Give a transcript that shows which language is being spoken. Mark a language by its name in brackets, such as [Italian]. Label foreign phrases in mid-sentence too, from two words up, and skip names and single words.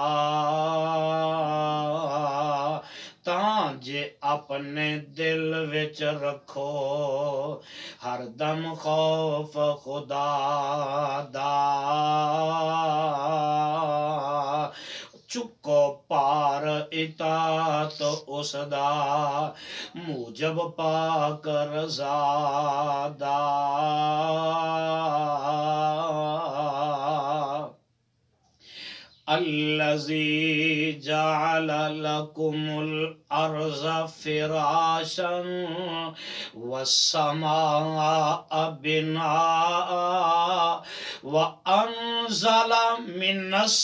[Punjabi] تاں جے اپنے دل وچ رکھو ہر دم خوف خدا دا، چکو پار اطاعت اس دا موجب پاک رضا دا۔ [Arabic] الذی جعل لکم الارض فراشا والسماء بناء وانزل من